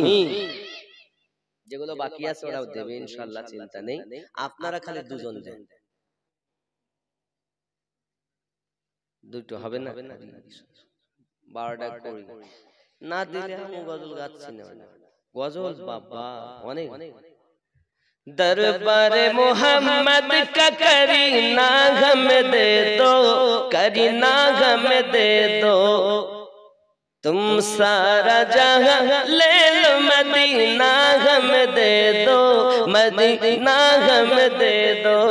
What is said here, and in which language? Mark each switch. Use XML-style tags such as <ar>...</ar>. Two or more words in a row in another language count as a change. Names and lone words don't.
<bn>যেগুলো বাকি আছে ওরাও দেবে ইনশাআল্লাহ, চিন্তা নেই। আপনারা খালি দুজন দেন, দুটো হবে না? 12টা করি না দিলে আমি গজল গাচ্ছি না। গজল বাবা অনেক।</bn> <hi>दरबार मोहम्मद का करीना गम दे दो, करीना गम दे दो, तुम सारा जहां ले लो, मदीना गम दे दो, मदीना गम दे दो,</hi>